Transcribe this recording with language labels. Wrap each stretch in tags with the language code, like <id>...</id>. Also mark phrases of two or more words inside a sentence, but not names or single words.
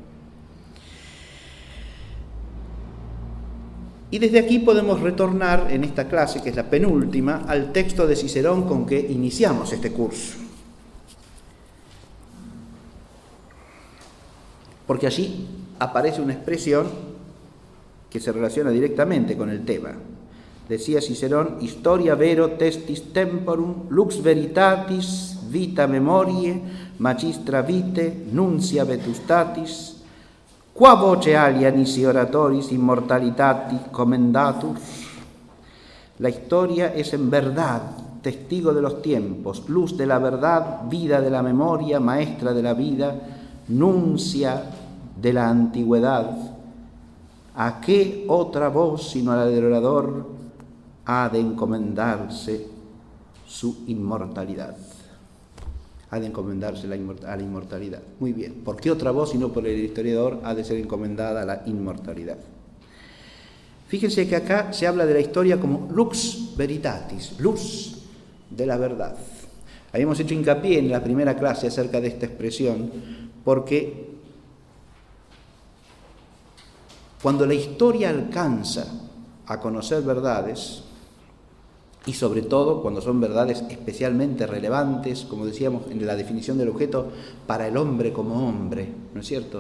<es>Y desde aquí podemos retornar en esta clase, que es la penúltima, al texto de Cicerón con que iniciamos este curso. Porque allí aparece una expresión que se relaciona directamente con el tema.</es> <la>Decía Cicerón: historia vero testis temporum, lux veritatis, vita memoriae, magistra vitae, nuncia vetustatis, qua voce alia nisi oratoris immortalitatis commendatur.</la> <es>La historia es en verdad testigo de los tiempos, luz de la verdad, vida de la memoria, maestra de la vida, nuncia de la antigüedad. ¿A qué otra voz sino a la del orador ha de encomendarse su inmortalidad? Ha de encomendarse a la inmortalidad. Muy bien. ¿Por qué otra voz sino por el historiador ha de ser encomendada a la inmortalidad? Fíjense que acá se habla de la historia como</es> <la>lux veritatis,</la> <es>luz de la verdad. Habíamos hecho hincapié en la primera clase acerca de esta expresión, porque cuando la historia alcanza a conocer verdades, y sobre todo cuando son verdades especialmente relevantes, como decíamos en la definición del objeto, para el hombre como hombre, ¿no es cierto?</es>